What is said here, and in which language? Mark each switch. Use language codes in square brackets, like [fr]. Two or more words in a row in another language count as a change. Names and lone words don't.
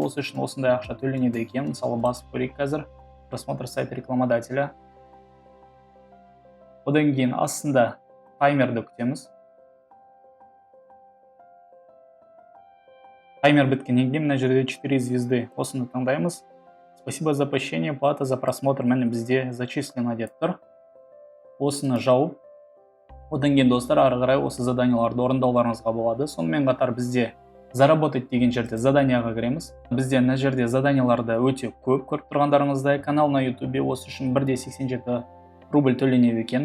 [kk] Осы үшін осындай ақша төленеді екен. Мысалы басып көрейік қазір. [ru] Просмотр сайт рекламодателя. [kk] Одан кейін астында таймерді күтеміз. Таймер біткеннен кейін мына жерде 4 звезды. Осыны таңдаймыз. [ru] Спасибо за посещение, плата за просмотр [kk] міне бізде [ru] зачислено [kk] деп тұр. Осыны жауып. Одан кейін достар, ары қарай осы заданияларды орындауларыңызға болады. Сонымен қатар бізде заработать деген жерде заданияға кіреміз. Бізде мына жерде заданияларды өте көп, көріп тұрғандарыңыздай. [ru] Канал на YouTube [kk] осы үшін 1,87 рубль төленеді екен.